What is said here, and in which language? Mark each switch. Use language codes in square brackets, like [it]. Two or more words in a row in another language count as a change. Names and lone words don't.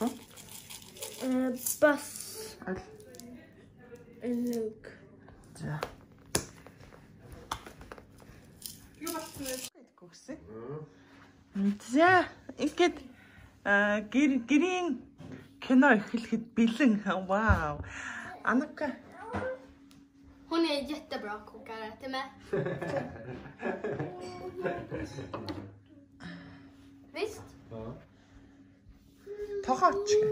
[mn] Bus. Luke. За. Юу болсон? За, ингээд гэрийн кино эхлэхэд бэлэн. Вау. Анука. [sv] Hon är en jättebra kockare till mig. Visst? Ja. [mn] Тогооч.